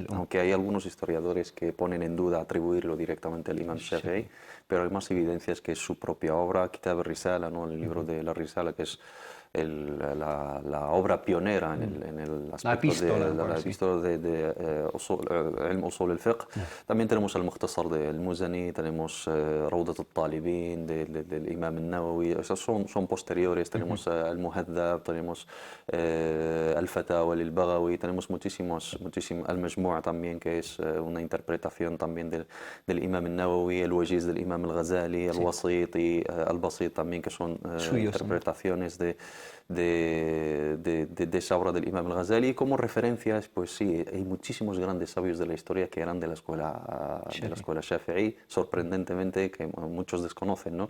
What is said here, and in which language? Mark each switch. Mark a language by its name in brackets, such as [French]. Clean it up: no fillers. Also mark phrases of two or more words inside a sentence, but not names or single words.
[Spanish] aunque hay algunos historiadores que ponen en duda atribuirlo directamente al imam Shafi'i, pero hay más evidencias que es su propia obra, Kitab al-Risala, ¿no? El libro de la Risala, que es la obra pionera en el aspecto de la epístola de Ilm Usul al-Fiqh. También tenemos el Mukhtasar del Muzani, tenemos Rawdat al-Talibin del Imam al-Nawawi, esos son posteriores. Tenemos al-Muhaddab, tenemos al-Fatawa del-Baghawi, tenemos muchísimos al-Majmu' también, que es una interpretación también del Imam al-Nawawi, el-Wajiz del Imam al-Ghazali, el-Wasit y al-Basit también, que son interpretaciones de esa obra del Imam al-Ghazali. Como referencias, pues sí, hay muchísimos grandes sabios de la historia que eran de la escuela Shafi'i, sorprendentemente, que muchos desconocen, ¿no?